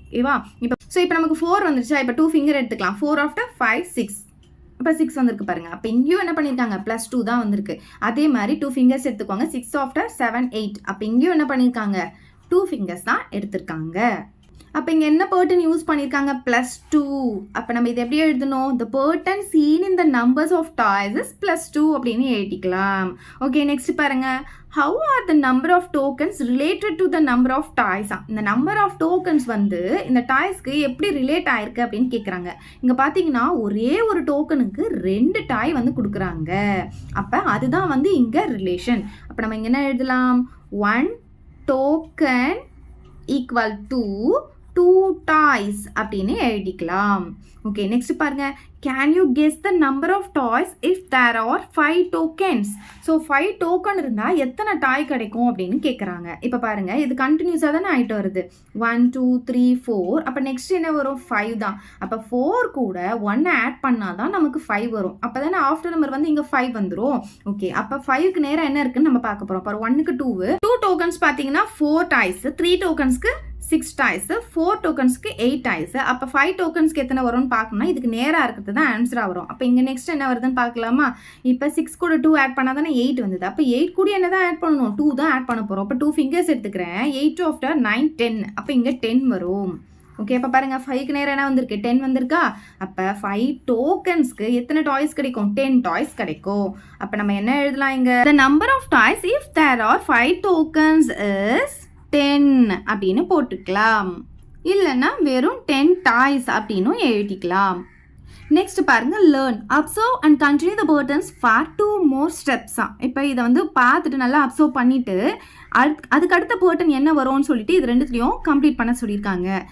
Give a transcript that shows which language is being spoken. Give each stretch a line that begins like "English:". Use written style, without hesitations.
Tamil: ஓகேவா? இப்போ நமக்கு 4 வந்துருச்சா? இப்போ 2 ஃபிங்கர் எடுத்துக்கலாம். 4 ஆஃப்டர் 5 6. இப்போ 6 வந்திருக்கு பாருங்க. அப்போ இங்கேயும் என்ன பண்ணியிருக்காங்க? +2 தான் வந்திருக்கு. அதே மாதிரி 2 ஃபிங்கர்ஸ் எடுத்துக்கோங்க. 6 ஆஃப்டர் 7 8. அப்போ இங்கேயும் என்ன பண்ணியிருக்காங்க? 2 ஃபிங்கர்ஸ் தான் எடுத்திருக்காங்க. அப்போ இங்கே என்ன பேட்டர்ன் யூஸ் பண்ணியிருக்காங்க? +2. அப்போ நம்ம இதை எப்படி எழுதணும்?
English: the pattern seen in the numbers of toys is +2
Tamil: அப்படின்னு எழுதிக்கலாம். ஓகே, நெக்ஸ்ட் பாருங்க.
English: how are the number of tokens related to the number of toys?
Tamil: இந்த நம்பர் ஆஃப் டோக்கன்ஸ் வந்து இந்த டாய்ஸ்க்கு எப்படி ரிலேட் ஆயிருக்கு அப்படின்னு கேட்குறாங்க. இங்கே பார்த்தீங்கன்னா ஒரே ஒரு டோக்கனுக்கு 2 டாய் வந்து கொடுக்குறாங்க. அப்போ அதுதான் வந்து இங்கே ரிலேஷன். அப்போ நம்ம இங்கே என்ன எழுதலாம்?
English: 1 token equal to 2 toys
Tamil: அப்படின்னு எழுதிக்கலாம். ஓகே, நெக்ஸ்ட் பாருங்க.
English: Can you guess the number of toys if there are 5 tokens?
Tamil: So 5 token இருந்தால் எத்தனை டாய் கிடைக்கும் அப்படின்னு கேட்குறாங்க. இப்போ பாருங்க, இது கண்டினியூஸாக தானே ஆகிட்டு வருது. 1 2 3 4. அப்போ நெக்ஸ்ட் என்ன வரும்? 5 தான். அப்போ 4 கூட 1 ஆட் பண்ணால் தான் நமக்கு 5 வரும். அப்போ தானே ஆஃப்டர் நம்பர் வந்து இங்கே 5 வந்துடும். ஓகே, அப்போ 5க்கு நேரம் என்ன இருக்குன்னு நம்ம பார்க்க போகிறோம். அப்போ 1க்கு 2 டோக்கன்ஸ் பார்த்தீங்கன்னா 4 டாய்ஸ், 3 டோக்கன்ஸ்க்கு 6 டாய்ஸ், 4 டோக்கன்ஸ்க்கு 8 டாய்ஸ். அப்போ 5 டோக்கன்ஸ்க்கு எத்தனை வரும்னு பார்க்கணும்னா இதுக்கு நேராக இருக்கிறது தான் ஆன்சராக வரும். அப்போ இங்கே நெக்ஸ்ட் என்ன வருதுன்னு பார்க்கலாமா? இப்போ 6 கூட 2 ஆட் பண்ணால் தானே 8 வந்தது. அப்போ 8 கூட என்ன தான் ஆட் பண்ணணும்? 2 தான் ஆட் பண்ண போகிறோம். அப்போ 2 ஃபிங்கர்ஸ் எடுத்துக்கிறேன். 8 ஆஃப்டர் 9 10. அப்போ இங்கே 10 வரும். ஓகே, அப்போ பாருங்க 5க்கு நேரம் என்ன வந்திருக்கு? 10 வந்திருக்கா? அப்போ 5 டோக்கன்ஸ்க்கு எத்தனை டாய்ஸ் கிடைக்கும்? 10 டாய்ஸ் கிடைக்கும். அப்போ நம்ம என்ன எழுதலாம் இங்கே?
English: the number of toys if there are 5 tokens is 10
Tamil: அப்படின்னு போட்டுக்கலாம். இல்லைன்னா வெறும் 10 டாய்ஸ் அப்படின்னும் எழுதிக்கலாம். நெக்ஸ்ட் பாருங்க,
English: Learn observe and continue the patterns for 2 more steps.
Tamil: இப்போ இதை வந்து பார்த்துட்டு நல்லா அப்சர்வ் பண்ணிட்டு அதுக்கு அடுத்த பேட்டர்ன் என்ன வரும்னு சொல்லிட்டு இது ரெண்டுத்துலையும் கம்ப்ளீட் பண்ண சொல்லியிருக்காங்க.